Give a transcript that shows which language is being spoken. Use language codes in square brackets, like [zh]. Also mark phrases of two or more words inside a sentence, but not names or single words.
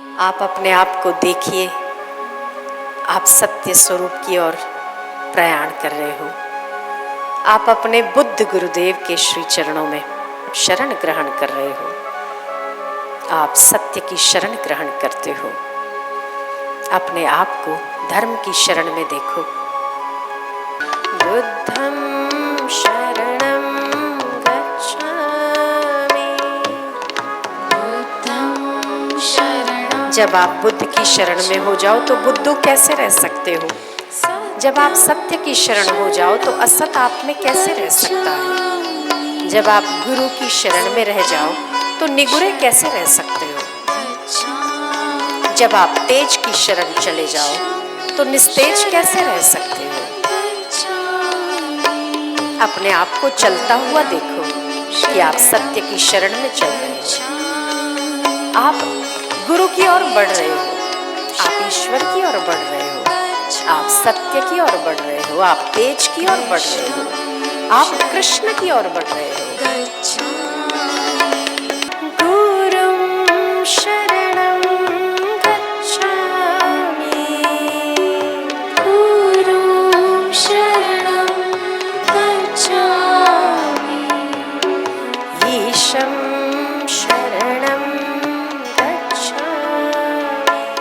[hi] आप अपने आप को देखिए, आप सत्य स्वरूप की ओर प्रयाण कर रहे हो। आप अपने बुद्ध गुरुदेव के श्री चरणों में शरण ग्रहण कर रहे हो। आप सत्य की शरण ग्रहण करते हो। अपने आप को धर्म की शरण में देखो। [pi] बुद्धं शरणं गच्छामि। बुद्धं शरणं। [hi] जब आप बुद्ध की शरण में हो जाओ तो बुद्धू कैसे रह सकते हो? जब आप सत्य की शरण हो जाओ तो असत आप में कैसे रह सकता है? जब आप गुरु की शरण में रह जाओ तो निगुरे कैसे रह सकते हो? जब आप तेज की शरण चले जाओ तो निस्तेज कैसे रह सकते हो? अपने आप को चलता हुआ देखो कि आप सत्य की शरण में चल रहे हो। आप गुरु की ओर बढ़ रहे हो। आप ईश्वर की ओर बढ़ रहे हो। आप सत्य की ओर बढ़ रहे हो। आप तेज की ओर बढ़ रहे हो। आप कृष्ण की ओर बढ़ रहे हो। [sa] गुरुं शरणं गच्छामि। गुरुं शरणं गच्छामि। ईशं शरणं गच्छामि।